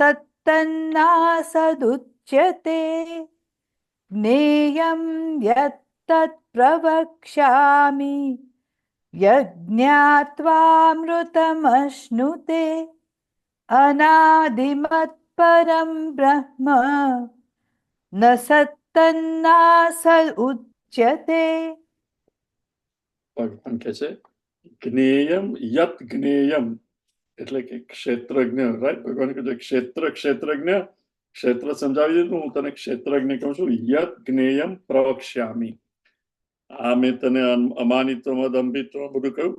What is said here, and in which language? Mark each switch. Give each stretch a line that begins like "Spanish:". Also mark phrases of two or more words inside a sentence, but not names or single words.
Sanskrit: सत्तन्नासदुच्यते, ज्ञेयं यत्तत् प्रवक्ष्यामि, यज्ञात्वामृतमश्नुते, अनादिमत्परं ब्रह्म, न सत्तन्नासदुच्यते.
Gujarati: ભગવાન કહે છે
Sanskrit: જ્ઞેયમ યત જ્ઞેયમ
Gujarati: એટલે કે ક્ષેત્રજ્ઞ, રાઈટ? ભગવાને કીધું ક્ષેત્રજ્ઞ. ક્ષેત્ર સમજાવી દીધું, હું તને ક્ષેત્રજ્ઞ કહું છું.
Sanskrit: યત જ્ઞેયમ પ્રવક્ષ્યામી.
Gujarati: આ મેં તને અમાનિત્વ દંભિત્વ બધું કહ્યું.